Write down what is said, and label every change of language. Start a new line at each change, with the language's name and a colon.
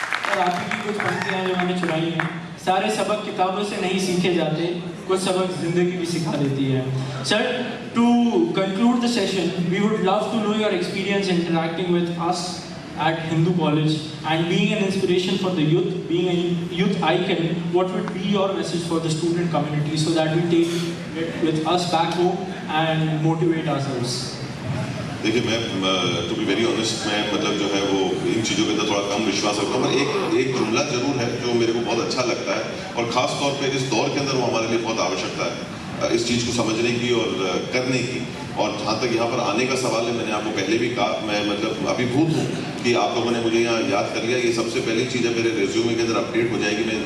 Hindi: और आपकी कुछ पंक्तियां जो मैंने चुराई हैं, सारे सबक किताबों से नहीं सीखे जाते, कुछ सबक जिंदगी भी सिखा देती है।
English: Sir, to conclude the session, we would love to know your experience interacting विद अस at Hindu College and being an inspiration for the youth, being a youth icon. What would be your message for the student community so that we take it with us back home and motivate ourselves?
Hindi: देखिए, मैं
English: to be very honest,
Hindi: मैं मतलब जो है वो इन चीज़ों के अंदर थोड़ा कम विश्वास रखता हूँ, पर एक जुमला जरूर है जो मेरे को बहुत अच्छा लगता है, और ख़ास तौर पे इस दौर के अंदर वो हमारे लिए बहुत आवश्यकता है इस चीज़ को समझने की और करने की। और जहाँ तक यहाँ पर आने का सवाल है, मैंने आपको पहले भी कहा, मैं मतलब अभिभूत हूँ कि आप लोगों ने मुझे यहाँ याद कर लिया। ये सबसे पहली चीज़ है, मेरे रेज्यूमे के अंदर अपडेट हो जाएगी।